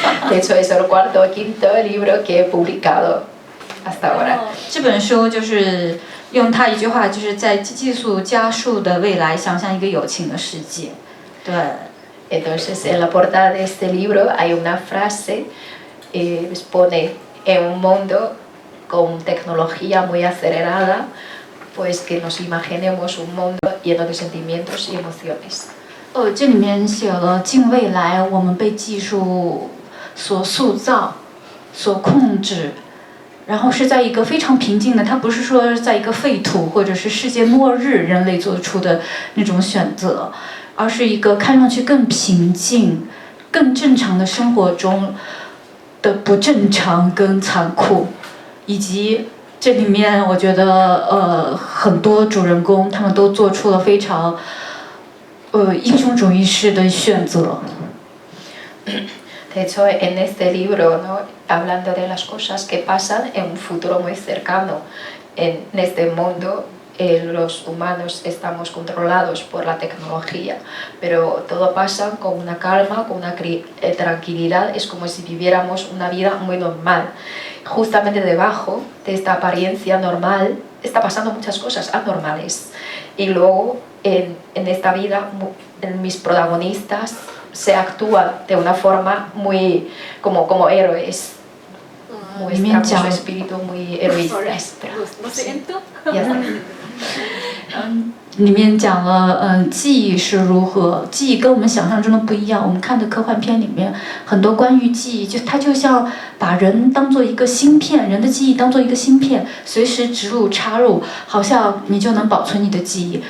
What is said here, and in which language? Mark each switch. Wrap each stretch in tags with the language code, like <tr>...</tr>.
<es>de hecho es el cuarto o quinto libro que he publicado hasta ahora。</es> <zh>这本书就是用它一句话，就是在技术加速的未来，想象一个有情的世界，对。</zh> <es>Entonces en la portada de este libro hay una frase pone en un mundo con tecnología muy acelerada, pues que nos imaginemos un mundo lleno de sentimientos y emociones.</es> <zh>这里面写了近未来我们被技术所塑造、所控制，然后是在一个非常平静的，它不是说在一个废土或者是世界末日人类做出的那种选择，而是一个看上去更平静、更正常的生活中的不正常跟残酷，以及这里面我觉得很多主人公他们都做出了非常英雄主义式的选择。</zh> <es>De hecho, en este libro, ¿no? Hablando de las cosas que pasan en un futuro muy cercano, en este mundo los humanos estamos controlados por la tecnología, pero todo pasa con una calma, con una tranquilidad, es como si viviéramos una vida muy normal. justamente debajo de esta apariencia normal está pasando muchas cosas anormales. Y luego en esta vida, en mis protagonistas se actúa de una forma muy como héroes. Muestra su espíritu muy egoísta. Lo siento. Ya está.</es> <zh>里面讲了，记忆是如何，记忆跟我们想象中的不一样。我们看的科幻片里面很多关于记忆，它就像把人当做一个芯片，人的记忆当做一个芯片，随时植入插入，好像你就能保存你的记忆。</zh>